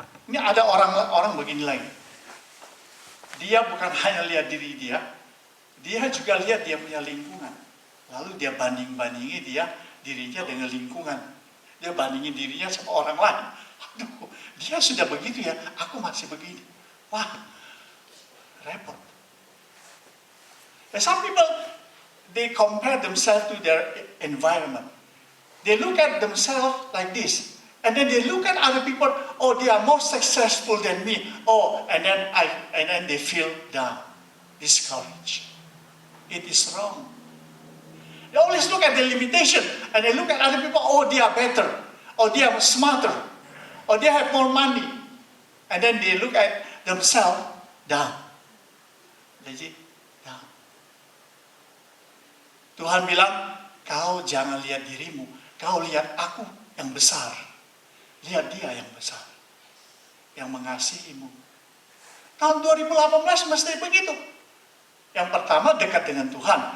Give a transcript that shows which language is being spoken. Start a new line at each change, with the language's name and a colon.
Indonesian: Ini ada orang begini lagi. Dia bukan hanya lihat diri dia juga lihat dia punya lingkungan. Lalu dia banding-bandingi dirinya dengan lingkungan. Dia bandingin dirinya sama orang lain. Aduh, dia sudah begitu ya, aku masih begini. Wah, repot.
English: And some people, they compare themselves to their environment. They look at themselves like this. And then they look at other people, oh, they are more successful than me. Oh, and then they feel down, discouraged. It is wrong. They always look at the limitation, and they look at other people, oh, they are better, or they are smarter, or they have more money. And then they look at themselves down. Legit, down.
Indonesian: Tuhan bilang, kau jangan lihat dirimu, kau lihat aku yang besar. Lihat dia yang besar, yang mengasihimu. Tahun 2018 mesti begitu. Yang pertama dekat dengan Tuhan.